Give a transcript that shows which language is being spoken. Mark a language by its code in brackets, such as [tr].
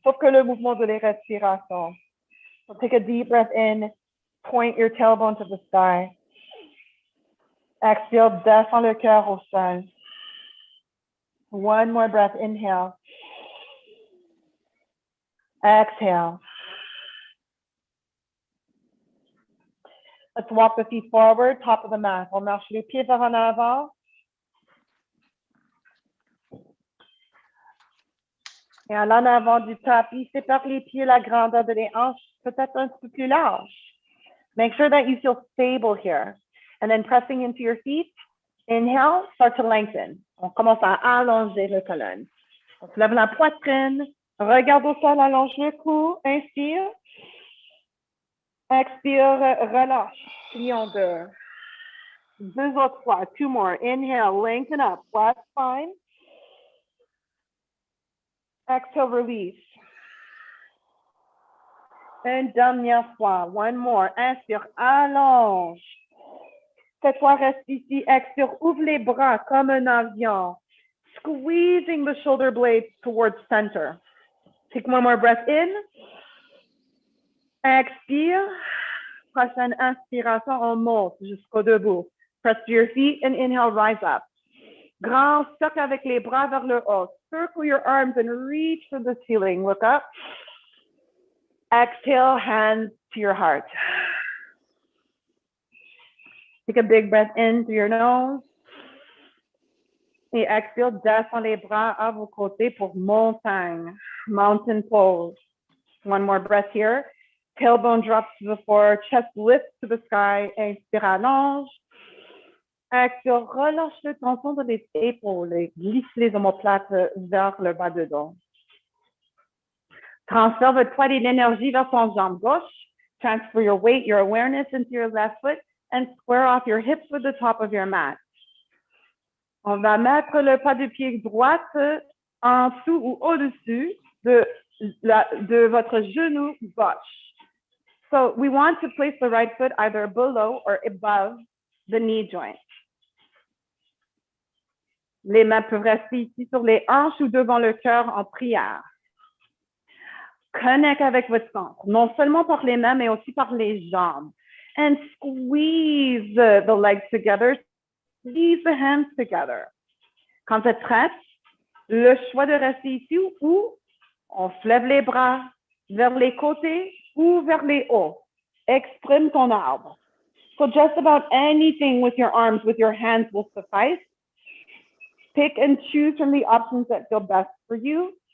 [fr] Sauf que le mouvement de la respiration. [en] So take a deep breath in. Point your tailbone to the sky. Exhale, [fr] descends le cœur au sol. [en] One more breath, inhale. Exhale. Let's walk the feet forward, top of the mat. [fr] On marche les pieds vers en avant. Et en avant du tapis, sépare les pieds, la grandeur de les hanches, peut-être un petit peu plus large. [en] Make sure that you feel stable here. And then pressing into your feet, inhale, start to lengthen. [fr] On commence à allonger le colonne. On se lève la poitrine, regarde au sol, allonge le cou, inspire. Expire, relâche, plie en deux. Deux autres fois, [en] 2 more. Inhale, lengthen up, flat spine. Exhale, release. [fr] Une dernière fois, [en] 1 more. [fr] Inspire, allonge. Cette fois, reste ici. Expire, ouvre les bras comme un avion. [en] Squeezing the shoulder blades towards center. Take 1 more breath in. Expire. [fr] Prochaine inspiration, on monte jusqu'au debout. [en] Press to your feet and inhale, rise up. [fr] Grand cercle avec les bras vers le haut. [en] Circle your arms and reach for the ceiling. Look up. Exhale, hands to your heart. Take a big breath in through your nose. [fr] Et exhale, descends les bras à vos côtés pour montagne. [en] Mountain pose. 1 more breath here. Tailbone drops to the floor, chest lifts to the sky. [fr] Inspire, allonge. Exhale, relâche le tension de les épaules et glisse les omoplates vers le bas de dos. Transfère votre poids et l'énergie vers ton jambe gauche. [en] Transfer your weight, your awareness into your left foot and square off your hips with the top of your mat. [fr] On va mettre le pas de pied droite en dessous ou au-dessus de votre genou gauche. [en] So we want to place the right foot either below or above the knee joint. [fr] Les mains peuvent rester ici sur les hanches ou devant le cœur en prière. Connecte avec votre centre, non seulement par les mains, mais aussi par les jambes. [en] And squeeze the legs together, squeeze the hands together. [fr] Quand tu es prête, le choix de rester ici ou on se lève les bras vers les côtés ou vers les hauts. Exprime ton arbre. [en] So just about anything with your arms, with your hands will suffice. Pick and choose from the options that feel best for you.